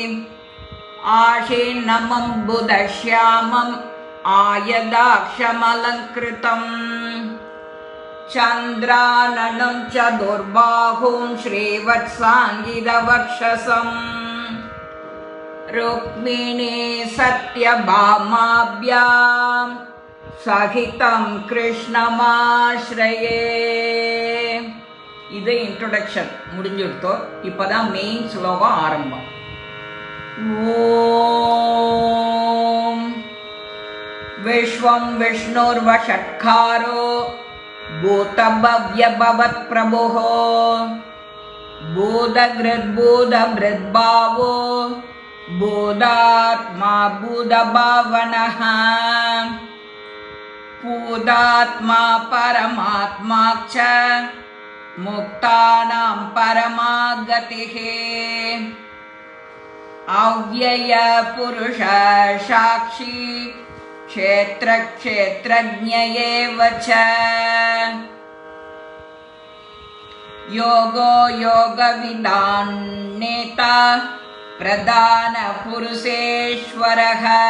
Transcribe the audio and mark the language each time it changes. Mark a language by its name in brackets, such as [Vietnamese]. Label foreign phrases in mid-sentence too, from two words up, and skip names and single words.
[Sanskrit] आशीनमम्बुदश्यामम् आयदाक्षमलङ्कृतं चन्द्राननं चतुर्बाहुं श्रीवत्साङ्गितवक्षसं रुक्मिणी सत्यभामाभ्यां सहितं कृष्णमाश्रये. [Tamil] இது இன்ட்ரோடக்ஷன் முடிஞ்சுடுத்தோம். இப்போதான் மெயின் ஸ்லோகம் ஆரம்பம். [Sanskrit] ॐ विश्वं विष्णुर्वषट्कारो भूतभव्यभवत्प्रभुः भूतकृद्भूतभृद्भावो भूतात्मा भूतभावनः भूतात्मा परमात्मा च मुक्तानां परमागतिः अव्यय पुरुष साक्षी क्षेत्रक्षेत्रज्ञ एव च योगो योगविदान् नेता प्रधान पुरुषेश्वरः